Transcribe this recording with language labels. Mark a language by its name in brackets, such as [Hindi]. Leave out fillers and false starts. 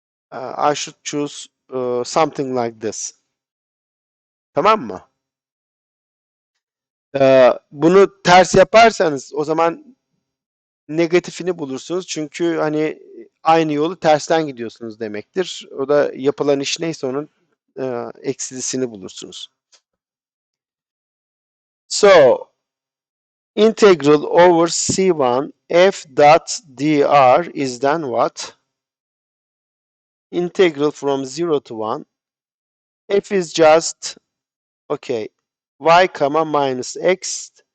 [English] I should choose something like this. [Turkish] Tamam mı? Bunu ters yaparsanız o zaman negatifini bulursunuz. Çünkü hani aynı yolu tersten gidiyorsunuz demektir. O da yapılan iş neyse onun eksilisini bulursunuz. [English] So, integral over C1 f dot dr is then what? Integral from 0 to 1. F is just, okay, y comma minus x.